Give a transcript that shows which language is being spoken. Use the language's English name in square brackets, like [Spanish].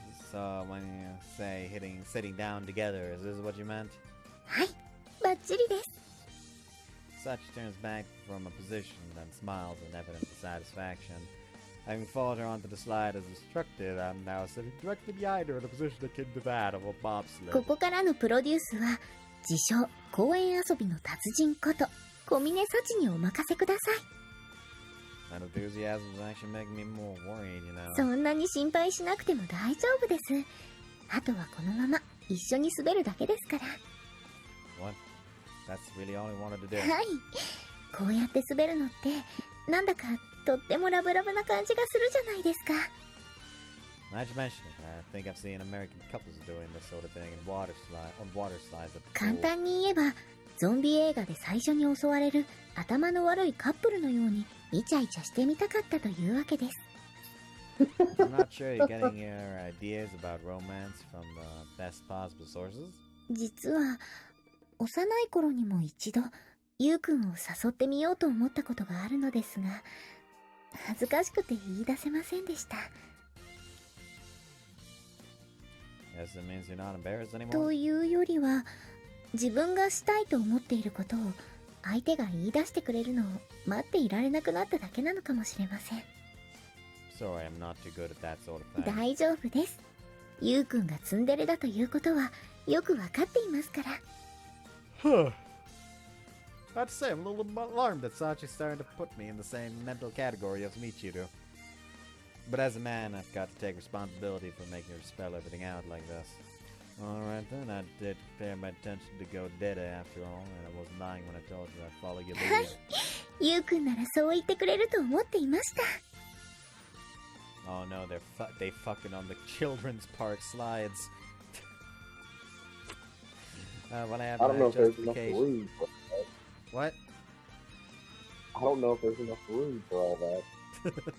[English] So when you say sitting down together, is this what you meant? [Japanese] はい、バッチリです。 [English] Sachi turns back from a position and smiles in evident dissatisfaction. Having followed her onto the slide as instructed, I'm now sitting directly behind her in a position akin to that of a bobsled. [Japanese] ここからのプロデュースは、自称公園遊びの達人こと小峰幸にお任せください。 [English] That enthusiasm is actually making me more worried, you know. [Japanese] そんなに心配しなくても大丈夫です。あとはこのまま一緒に滑るだけですから。 [English] What? That's really all I wanted to do. [Japanese] はい。こうやって滑るのって、なんだかとってもラブラブな感じがするじゃないですか。 [English] Now that you mention it, I think I've seen American couples doing this sort of thing on water slides at the pool. [Japanese] 簡単に言えば、ゾンビ映画で最初に襲われる頭の悪いカップルのようにイチャイチャしてみたかったというわけです。 [English] I'm not sure you're getting your ideas about romance from the best possible sources. [Japanese] 実は、幼い頃にも一度、ゆうくんを誘ってみようと思ったことがあるのですが、恥ずかしくて言い出せませんでした。 [English] Yes, it means you're not embarrassed anymore. [Japanese] というよりは、自分がしたいと思っていることを相手が言い出してくれるのを待っていられなくなっただけなのかもしれません。 [English] Sorry, I'm not too good at that sort of thing. [Japanese] 大丈夫です。ゆうくんがツンデレだということはよくわかっていますから。 [English] Huh. I have to say, I'm a little alarmed that Sachi's starting to put me in the same mental category as Michiru. But as a man, I've got to take responsibility for making her spell everything out like this. Alright then, I did prepare my attention to go dead after all, and I wasn't lying when I told you I'd follow your lead. [Japanese] はい。ゆうくんならそう言ってくれると思っていました。 [English] Oh no, they fucking on the children's park slides. When I have I don't know if there's enough justification. room for that. What? I don't know if there's enough room for all that.